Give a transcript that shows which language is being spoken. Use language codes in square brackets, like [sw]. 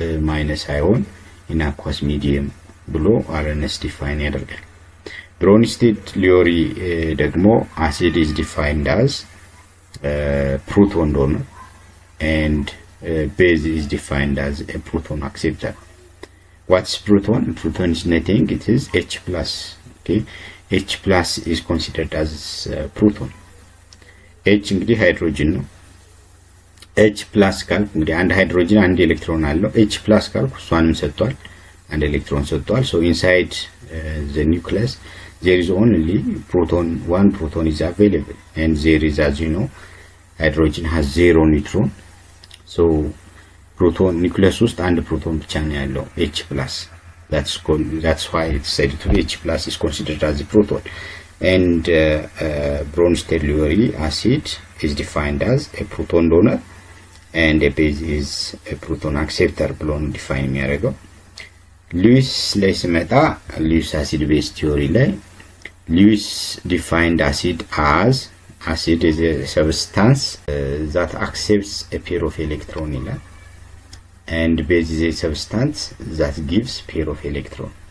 [en] minus ion in aqueous medium [am] ብሎ RNS ዲፋይን ያደርጋል። [en] Bronsted ቲዮሪ ደግሞ acid is defined as proton donor and base is defined as a proton acceptor. What's proton? Proton is nothing, it is H plus. Okay, H plus is considered as proton. [am] H እንግዲህ ሃይድሮጅን ነው። H plus ካልኩ እንግዲህ አንድ ሃይድሮጅን አንድ ኤሌክትሮን አለው። H plus ካልኩ እሷንም ሰጥቷል፣ አንድ ኤሌክትሮን ሰጥቷል። [en] So inside the nucleus there is only proton, one proton is available, and there is, as you know, hydrogen has 0 neutron. So proton nucleus [am] ውስጥ አንድ ፕሮቶን ብቻ ነው ያለው H plus. [en] That's why it's said to be H plus is considered as a proton. And Bronsted ቲዮሪ acid is defined as a proton donor and a base is a proton acceptor [am] ብሎ ነው ዲፋይን የሚያደርገው። ሉዊስ ላይ ስመጣ ሉዊስ አሲድ ቤዝ ቲዮሪ ላይ [en] Lewis defined acid as acid is a substance that accepts a pair of electrons and base is a substance that gives pair of electrons.